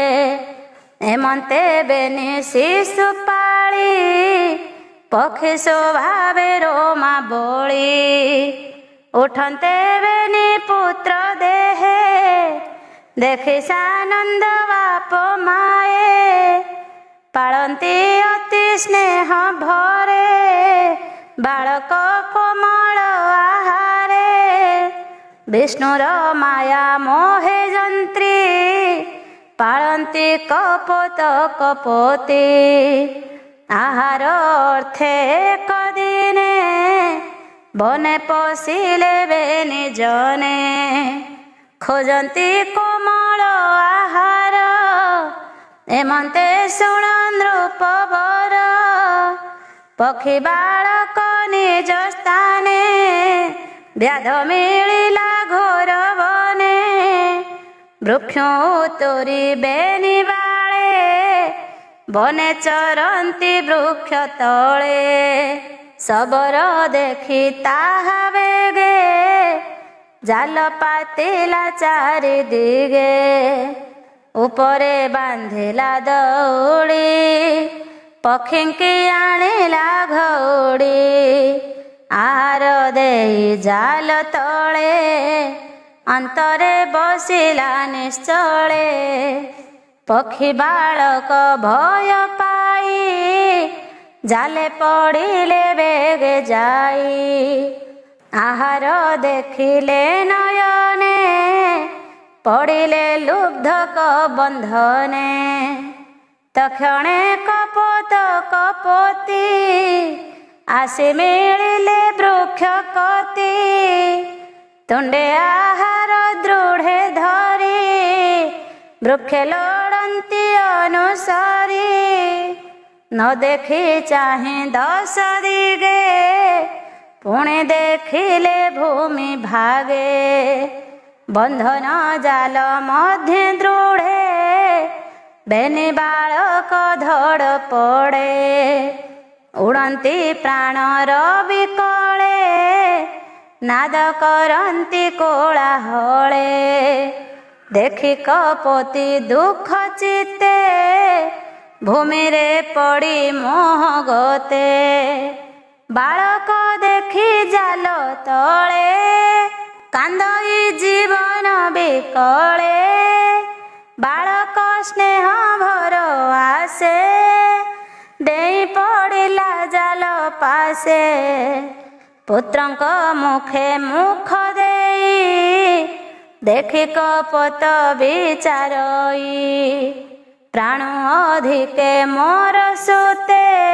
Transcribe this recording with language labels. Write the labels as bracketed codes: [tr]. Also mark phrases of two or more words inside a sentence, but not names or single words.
[or] ଏମନ୍ତେ ବେନି ଶିଶୁ ପାଳି ପକ୍ଷୀ ସ୍ୱଭାବେ ରୋମା ବୋଲି ଉଠନ୍ତେ ବେନି ପୁତ୍ର ଦେହେ ଦେଖି ସାନନ୍ଦ ବାପ ମାଏ ପାଳନ୍ତି ଅତି ସ୍ନେହ ଭରେ ବାଳକ କୋମଳ ଆହାରେ ବିଷ୍ଣୁର ମାୟା ମୋହେ ଜନ୍ତ୍ରୀ ପାଳନ୍ତି କପତ କପତି ଆହାର ଅର୍ଥେ କଦିନେ ବନେ ପଶିଲେ ବେନି ଜଣେ ଖୋଜନ୍ତି କୋମଳ ଆହାର ଏମନ୍ତେ ଶୁଣନ୍ ରୂପବର ପକ୍ଷୀ ବାଳକ ନିଜ ସ୍ଥାନେ ବ୍ୟାଧ ମିଳିଲା ଘୋର ବନେ ବୃକ୍ଷୋଁ ତୋରି ବେନି ବାଳେ ବନେ ଚରନ୍ତି ବୃକ୍ଷ ତଳେ ଶବର ଦେଖି ତାହା ବେଗେ ଜାଲ ପାତିଲା ଚାରି ଦିଗେ ଉପରେ ବାନ୍ଧିଲା ଦୌଡ଼ି ପକ୍ଷୀଙ୍କି ଆଣିଲା ଘୌଡ଼ି ଆହାର ଦେଇ ଜାଲ ତଳେ ଅନ୍ତରେ ବସିଲା ନିଶ୍ଚଳେ ପକ୍ଷୀ ବାଳକ ଭୟ ପାଇ ଜାଲେ ପଡ଼ିଲେ ବେଗେ ଯାଇ ଆହାର ଦେଖିଲେ ନୟନେ ପଡ଼ିଲେ ଲୁବ୍ଧକ ବନ୍ଧନେ ତକ୍ଷଣେ କପତ କପତି ଆସି ମିଳିଲେ ବୃକ୍ଷ କତି ତୁଣ୍ଡେ ଆହାର ଦୃଢ଼େ ଧରି ବୃକ୍ଷେ ଲୋଡ଼ନ୍ତି ଅନୁସରି ନ ଦେଖି ଚାହେ ଦଶ ଦିଗେ ପୁଣେ ଦେଖିଲେ ଭୂମି ଭାଗେ ବନ୍ଧନ ଜାଲ ମଧ୍ୟ ଦୃଢ଼େ ବେନି ବାଳକ ଧଡ଼ ପଡ଼େ ଉଡ଼ନ୍ତି ପ୍ରାଣ ବିକଳେ ନାଦ କରନ୍ତି କୋଳାହଳେ ଦେଖି କପତି ଦୁଖ ଚିତ୍ତେ ଭୂମି ରେ ପଡ଼ି ମୋହ ଗତେ ବାଳକ ଦେଖି ଜାଲ ତଳେ କାନ୍ଦଇ ଜୀବନ ବିକଳେ ବାଳକ ସ୍ନେହ ଭର ଆସେ ଦେଇ ପଡ଼ିଲା ଜାଲ ପାସେ ପୁତ୍ରଙ୍କ ମୁଖେ ମୁଖ ଦେଇ ଦେଖି କପତ ବିଚାରଇ ପ୍ରାଣ ଅଧିକେ ମୋର ସୁତେ